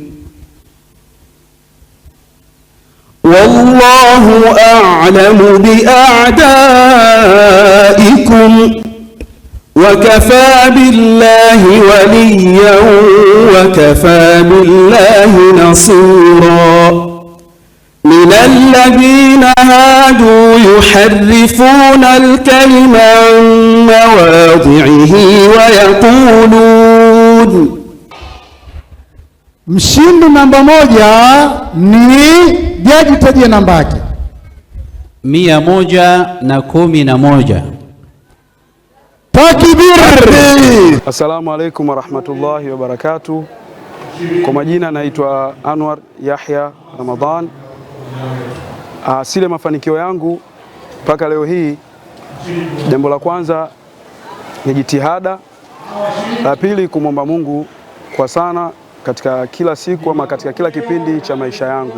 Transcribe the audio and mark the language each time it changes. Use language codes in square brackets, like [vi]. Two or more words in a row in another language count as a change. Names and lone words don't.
[ar] والله أعلم بأعدائكم وكفى بالله وليا وكفى بالله نصيرا من الذين هادوا يحرفون الكلم عن مواضعه ويقولون. [sw] Mshindi namba moja ni jaji, tajia namba yake. 111. [ar] Takbir! السلام عليكم ورحمة الله وبركاته. [sw] Kwa majina naitwa Anwar Yahya Ramadhan. Sile mafanikio yangu mpaka leo hii, jambo la kwanza ni jitihada, la pili kumwomba Mungu kwa sana katika kila siku ama katika kila kipindi cha maisha yangu.